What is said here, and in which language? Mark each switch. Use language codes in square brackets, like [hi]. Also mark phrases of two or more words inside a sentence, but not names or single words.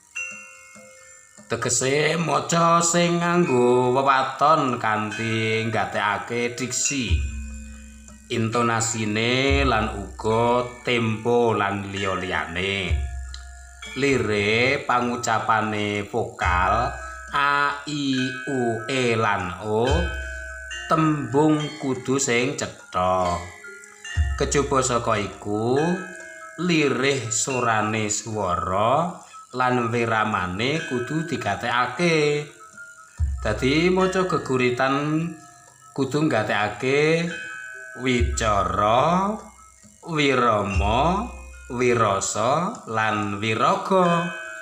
[jv] "Tegese maca sing nganggo wewaton kanthi nggatekake diksi, intonasine lan uga tempo lan liya-liyane. Lire pangucapane vokal a, i, u, e lan o tembung kudu sing cetha. Kejaba saka iku, lirih surane swara lan wiramane kudu digatekake. Dadi maca geguritan kudu nggatekake wicara, wirama, wirasa lan wiraga."